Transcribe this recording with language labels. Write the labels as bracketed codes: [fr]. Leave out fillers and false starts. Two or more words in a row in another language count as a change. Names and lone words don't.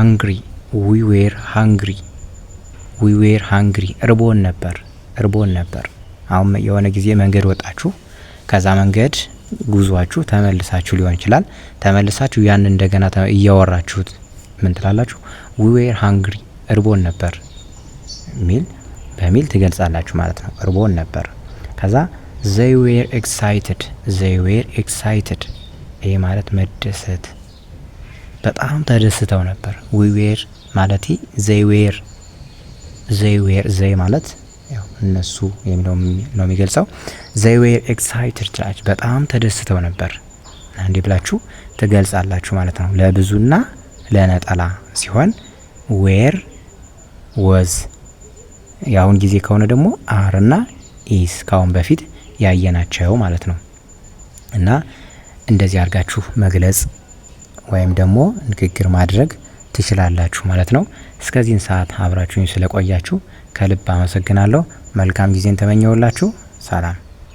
[am] ሃንግሪ እርቦን ነበር። አሁን የሆነ ጊዜ መንገድ ወጣችሁ፣ ከዛ መንገድ ጉዟችሁ ተመልሳችሁ ሊሆን ይችላል። ተመልሳችሁ ያን እንደገና እያወራችሁት ምን ትላላችሁ? [en] we were hungry [am] እርቦን ነበር በሚል ትገልጻላችሁ ማለት ነው። እርቦን ነበር። ከዛ [en] they were excited [am] ይሄ ማለት መደሰት፣ በጣም ተደስተው ነበር። [en] we were [am] ማለት they ማለት ያው እነሱ የሚለው ነው የሚገልጸው። [en] they were excited [am] ትላችሁ በጣም ተደስተው ነበር እንዴ ብላችሁ ትገልጻላችሁ ማለት ነው። ለብዙና ለነጠላ ሲሆን [en] were was [am] ያሁን ጊዜ ከሆነ ደግሞ are እና is ካሁን በፊት ያየናቸው ማለት ነው። እና እንደዚህ አድርጋችሁ መግለጽ ወይም ደግሞ ንግግር ማድረግ ትችላላችሁ ማለት ነው። እስከዚህን ሰዓት አብራችሁኝ ስለቆያችሁ ከልብ አመሰግናለሁ። መልካም ጊዜን ተመኘውላችሁ። ሰላም።